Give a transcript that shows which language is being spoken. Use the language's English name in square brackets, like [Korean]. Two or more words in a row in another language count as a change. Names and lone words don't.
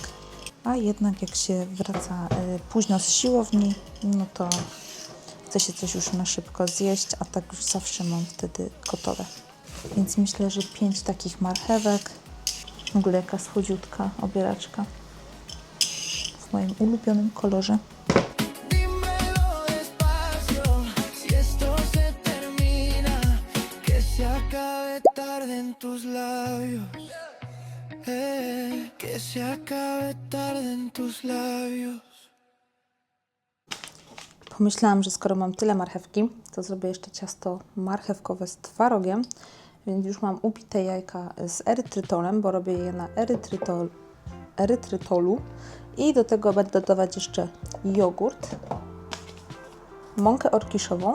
[Polish] A jednak jak się wraca późno z siłowni, no to chce się coś już na szybko zjeść, a tak już zawsze mam wtedy gotowe. Więc myślę, że 5 takich marchewek, w ogóle jaka słodziutka obieraczka w moim ulubionym kolorze. [Spanish] Dímelo despacio, si esto se termina, que se acabe tarde en tus labios. Que se acabe tarde en tus labios. [Polish] Pomyślałam, że skoro mam tyle marchewki, to zrobię jeszcze ciasto marchewkowe z twarogiem, więc już mam ubite jajka z erytrytolem, bo robię je na erytrytolu i do tego będę dodawać jeszcze jogurt, mąkę orkiszową.